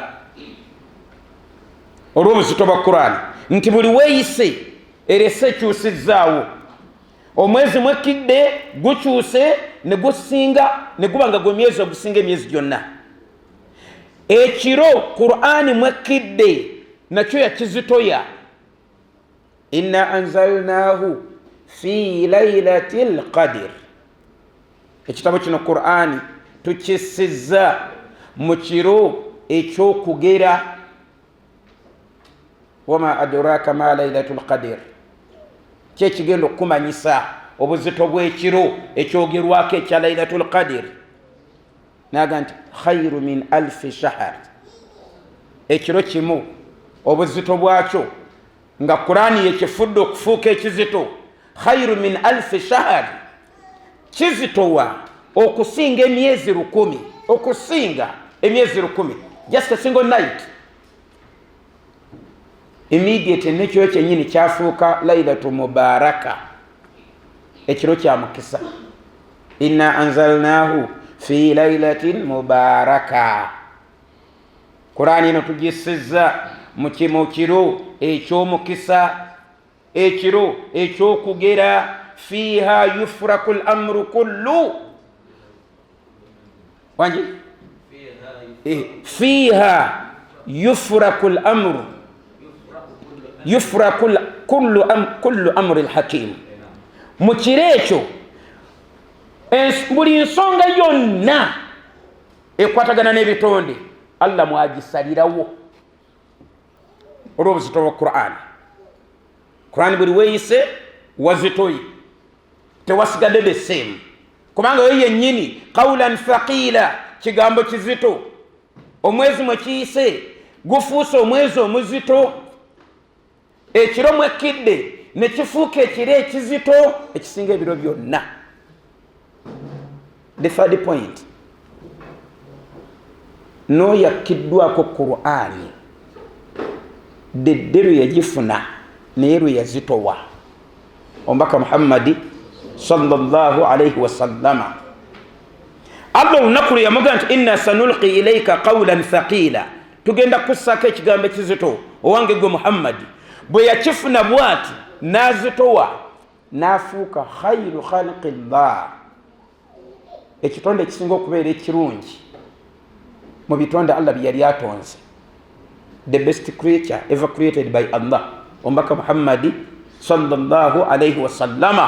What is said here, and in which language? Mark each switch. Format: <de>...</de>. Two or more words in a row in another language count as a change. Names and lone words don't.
<lg>Olw'obuzito bwa Qur'ani nti buli weeyise erese ekyusizzaawo. Omwezi mwekidde gukyuse ne gusinga, ne guba nga gwe myezi ogusinga emyezi gyonna. Ekiro Qur'ani mwekidde nakyo yakizitoya.</lg> <ar>إنا أنزلناه في ليلة القدر.</ar> <lg>Ekitabo kino Qur'ani tukissizza mu kiro ekyokugera.</lg> <ar>وما أدراك ما ليلة القدر.</ar> <lg>Kyekigenda okumanyisa obuzito bw'ekiro ekyogerwako ekya</lg> <ar>ليلة القدر.</ar> <lg>Naga nti</lg> <ar>خير من ألف شهر.</ar> <lg>Ekiro kimu obuzito bwakyo nga Qur'ani yekifudde okufuuka ekizito.</lg> <ar>خير من ألف شهر,</ar> <lg>kizitowa okusinga emyezi 1000, okusinga emyezi 1000,</lg> <en>just a single night.</en> <lg>Immediate nekyo kyennyini kyafuuka</lg> <ar>ليلة مباركة,</ar> <lg>ekiro kya mukisa.</lg> <ar>إنا أنزلناه في ليلة مباركة.</ar> <lg>Qur'ani eno tugissizza mu kiro eky'omukisa, ekiro eky'okugera.</lg> <ar>فيها يفرق الأمر كل.</ar> <lg>Wanji?</lg> <ar>فيها يفرق الأمر يفرق كل أمر الحكيم.</ar> <lg>Mu kiro ekyo buli nsonga yonna ekwatagana n'ebitonde Allah mwagisalirawo olw'obuzito bwa Qur'an. Qur'an buli weeyise wazitoyi, tewasigadde</lg> <en>the same.</en> <lg>kubanga yo yennyini</lg> <ar>قولا ثقيلا</ar> <lg>kigambo kizito. Omwezi mwe kiyise gufuuse omwezi omuzito, ekiro mwekidde ne kifuuka ekiro ekizito ekisinga ebiro byonna.</lg> <en>The third point,</en> <lg>n'oyakkiddwako Qur'ani dedde lwe yagifuna naye lwe yazitowa omubaka Muhammadi</lg> <ar>صلى الله عليه وسلم.</ar> <lg>Allah olunaku lwe yamugamba nti</lg> <ar>إنا سنلقي عليك قولا ثقيلا,</ar> <lg>tugenda kussaako ekigambo ekizito owange gwe Muhammadi. Bwe yakifuna bw'ati n'azitowa n'afuuka</lg> <ar>خير خلق الله,</ar> <lg>ekitonde ekisinga okubeera ekirungi mu bitonde Allah bye yali atonze,</lg> <en>the best creature ever created by Allah,</en> <lg>omubaka Muhammadi</lg> <ar>صلى الله عليه وسلم.</ar>